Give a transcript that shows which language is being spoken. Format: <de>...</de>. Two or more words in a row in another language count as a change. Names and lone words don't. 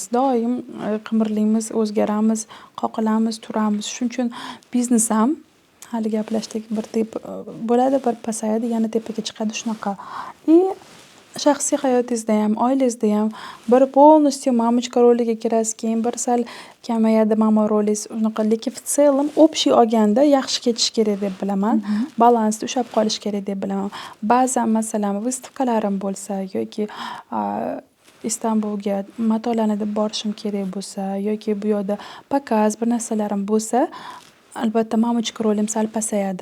<uz>Doim qimirlaymiz, o'zgaramiz, qoqilamiz, turamiz. Shuning uchun biznes ham hali gaplashdik, bir bo'ladi, bir pasayadi, yana tepaga chiqadi shunaqa. Shaxsiy hayotingizda ham, oilangizda ham bir полностью mamichka roliga kirasiz, keyin bir sal kamayadi mamo rolingiz unaqa. Lekin</uz> <ru>в целом общий</ru> <uz>olganda yaxshi ketishi kerak deb bilaman. Balansda ushlab qolish kerak deb bilaman. Ba'zan masalan выставкalarim bo'lsa yoki Istanbulga matolarni deb borishim kerak bo'lsa yoki bu yoqda pakaz bir narsalarim bo'lsa, albatta mamichka rolim sal pasayadi.</uz>